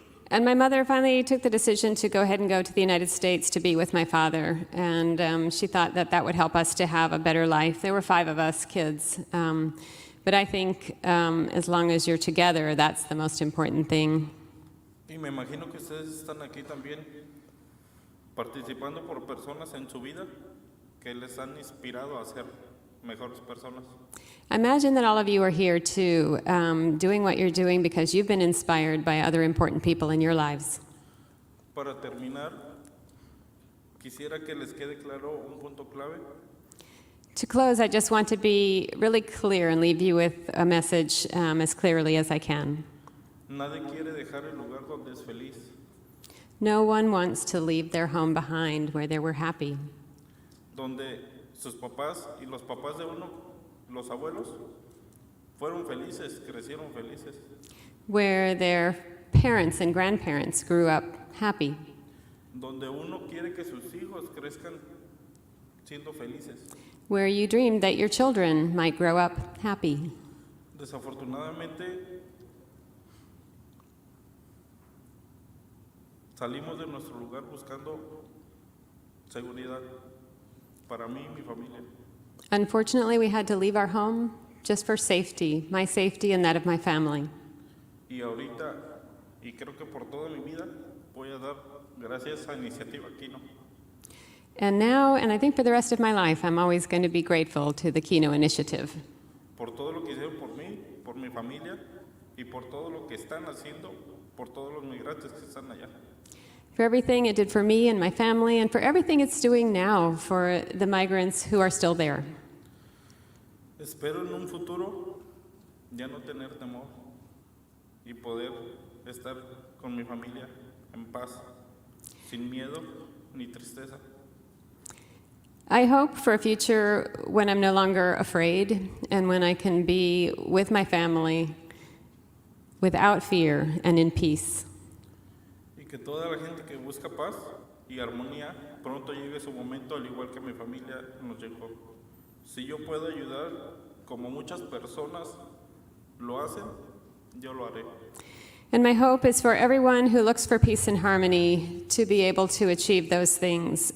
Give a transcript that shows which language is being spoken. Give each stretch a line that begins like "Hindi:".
English: And my mother finally took the decision to go ahead and go to the United States to be with my father. And she thought that that would help us to have a better life. There were 5 of us kids. But I think as long as you're together, that's the most important thing.
Spanish: Y me imagino que ustedes están aquí también participando por personas en su vida que les han inspirado a ser mejores personas.
English: I imagine that all of you are here too, doing what you're doing because you've been inspired by other important people in your lives.
Spanish: Para terminar, quisiera que les quede claro un punto clave.
English: To close, I just want to be really clear and leave you with a message as clearly as I can.
Spanish: Nadie quiere dejar el lugar donde es feliz,
English: No one wants to leave their home behind where they were happy,
Spanish: donde sus papás y los papás de uno, los abuelos, fueron felices, crecieron felices,
English: where their parents and grandparents grew up happy,
Spanish: donde uno quiere que sus hijos crezcan siendo felices.
English: where you dreamed that your children might grow up happy.
Spanish: Desafortunadamente, salimos de nuestro lugar buscando seguridad para mí y mi familia.
English: Unfortunately, we had to leave our home just for safety, my safety and that of my family.
Spanish: Y ahorita, y creo que por toda mi vida, voy a dar gracias a Iniciativa Kino.
English: And now, and I think for the rest of my life, I'm always going to be grateful to the Kino Initiative
Spanish: Por todo lo que hicieron por mí, por mi familia, y por todo lo que están haciendo por todos los migrantes que están allá.
English: for everything it did for me and my family, and for everything it's doing now for the migrants who are still there.
Spanish: Espero en un futuro ya no tener temor y poder estar con mi familia en paz, sin miedo ni tristeza.
English: I hope for a future when I'm no longer afraid and when I can be with my family without fear and in peace.
Spanish: Y que toda la gente que busca paz y armonía pronto llegue su momento, al igual que mi familia nos llegó. Si yo puedo ayudar, como muchas personas lo hacen, yo lo haré.
English: And my hope is for everyone who looks for peace and harmony to be able to achieve those things.